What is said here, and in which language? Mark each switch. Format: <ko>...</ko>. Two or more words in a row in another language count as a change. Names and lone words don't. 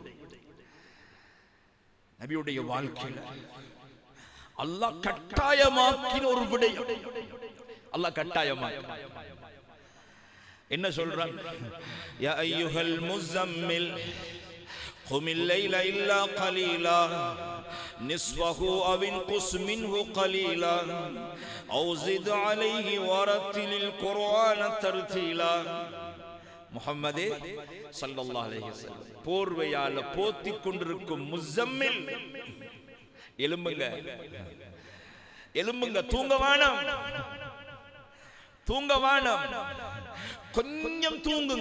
<ta>நபியுடைய வாழ்க்கையில அல்லாஹ் கட்டாயமாக்கின ஒரு விடயம். அல்லாஹ் கட்டாயமாக்கி என்ன சொல்றான்?</ta> <ar>يا أيها المزمل قم الليل إلا قليلا نصفه أو انقص منه قليلا أو زد عليه ورتل القرآن ترتيلا.</ar> <ta>முஹம்மதே</ta> <ar>صلى الله عليه وسلم</ar> <ta>போர்வையால போத்திக் கொண்டிருக்கும் முஸம்மில், எழும்புங்க, எழும்புங்க, தூங்க வேணாம், தூங்க வேணாம், கொஞ்சம் தூங்குங்க.</ta>